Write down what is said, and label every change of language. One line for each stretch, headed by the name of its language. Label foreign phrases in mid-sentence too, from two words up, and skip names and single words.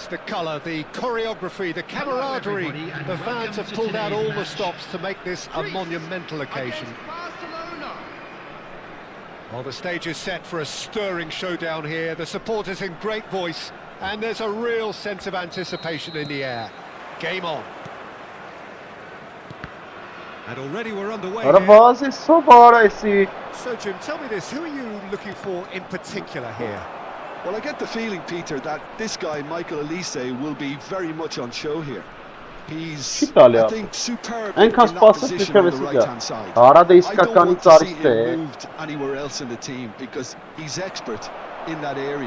English: The colour, the choreography, the camaraderie. The fans have pulled out all the stops to make this a monumental occasion. Well, the stage is set for a stirring showdown here. The supporters in great voice, and there's a real sense of anticipation in the air. Game on. And already we're underway Արա here. բազի սով արա էսի։ So, Jim, tell me this. Who are you looking for in particular here? Well, I get the feeling, Peter, that this guy, Michael Elise, will be very much on show here. He's, I think, superb in that position on the right-hand side. I don't want to see him moved anywhere else in the team because he's expert in that area.